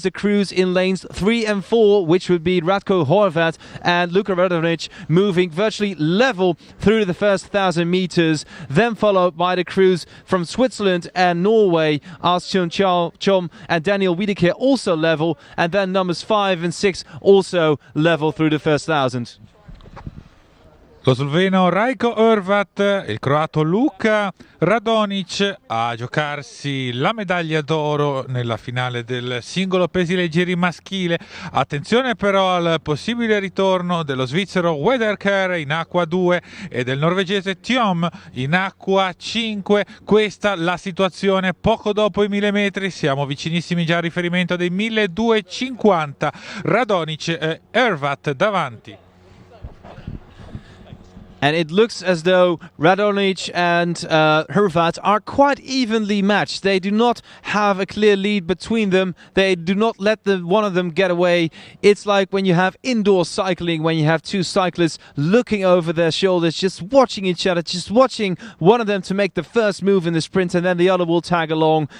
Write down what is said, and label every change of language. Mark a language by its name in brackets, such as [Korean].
[English] is the crews in lanes 3 and 4, which would be Ratko Horvat and Luka Radonic, moving virtually level through the first 1,000 meters, then followed by the crews from Switzerland and Norway, Arstyom Chom and Daniel Wiedeke, also level, and then numbers 5 and 6 also level through the first 1,000. [Italian] Lo sloveno Rajko Horvat, il croato Luka Radonic a giocarsi la medaglia d'oro nella finale del singolo pesi leggeri maschile. Attenzione però al possibile ritorno dello svizzero Wederker in acqua 2 e del norvegese Thiom in acqua 5. Questa la situazione poco dopo i 1000 metri, siamo vicinissimi già al riferimento dei 1250. Radonic e Horvat davanti. [English] And it looks as though Radonic and Horvat are quite evenly matched. They do not have a clear lead between them. They do not let one of them get away. It's like when you have indoor cycling, when you have two cyclists looking over their shoulders, just watching each other, just watching one of them to make the first move in the sprint, and then the other will tag along.